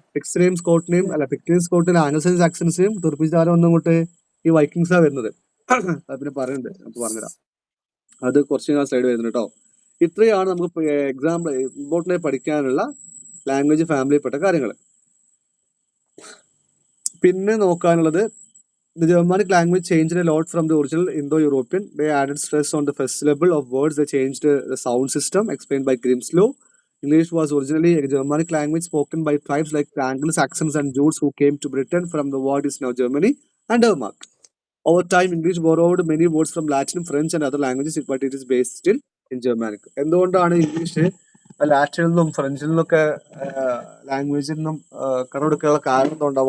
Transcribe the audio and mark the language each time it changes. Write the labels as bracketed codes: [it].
[ml] പിക്സിനെയും സ്കോട്ടിനെയും സ്കോട്ടിനെയും Anglo സാക്സൺസിനെയും തെറിപ്പിച്ച ആരും വന്നു അങ്ങോട്ട്? ഈ വൈക്കിങ്സാ വരുന്നത്. അത് പിന്നെ പറയുന്നുണ്ട്, നമുക്ക് പറഞ്ഞുതരാം. അത് കുറച്ച് സ്ലൈഡ് വരുന്നുണ്ട് കേട്ടോ. ഇത്രയാണ് നമുക്ക് എക്സാമ്പിൾ ഇമ്പോർട്ടൻ്റ് ആയി പഠിക്കാനുള്ള ലാംഗ്വേജ് ഫാമിലിയിൽപ്പെട്ട കാര്യങ്ങൾ. പിന്നെ നോക്കാനുള്ളത്, [en] the Germanic language changed a lot from the original Indo-European. They added stress on the first syllable of words. They changed the sound system, explained by Grimslow. English was originally a Germanic language spoken by tribes like the Anglo-Saxons and Jews who came to Britain from the what is now Germany and Denmark. Over time, English borrowed many words from Latin, French and other languages, but it is based still in Germanic. [ml] എന്തുകൊണ്ടാണ് English ലാറ്റിനിൽ നിന്നും ഫ്രഞ്ചിൽ നിന്നൊക്കെ ലാംഗ്വേജിൽ നിന്നും കടമെടുക്കാനുള്ള കാരണം എന്തുകൊണ്ടാണ്?